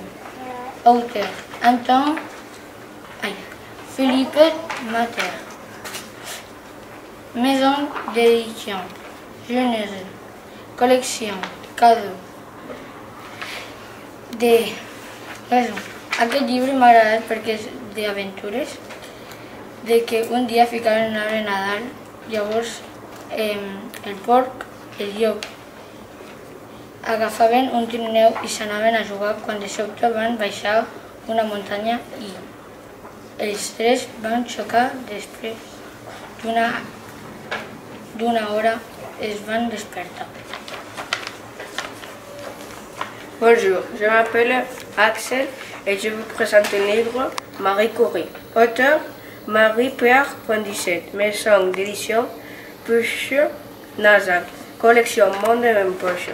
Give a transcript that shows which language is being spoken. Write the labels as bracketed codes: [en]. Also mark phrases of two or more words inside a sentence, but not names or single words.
[fr] Auteur, Philippe Mater. Maison d'édition, Genèse. Collection, cadeau. De raison. [ca] Aquest llibre m'ha agradat perquè és d'aventures, de que un dia ficaven un arbre a Nadal, llavors el porc, el llop, agafaven un trineu i s'anaven a jugar quan de sobte van baixar una muntanya i els tres van xocar després d'una hora es van despertar. [fr] Bonjour, je m'appelle Axel et je vous présente un livre Marie Curie. Auteur Marie-Pierre Poindicet, maison d'édition Puche Nazac, collection Monde en Poche.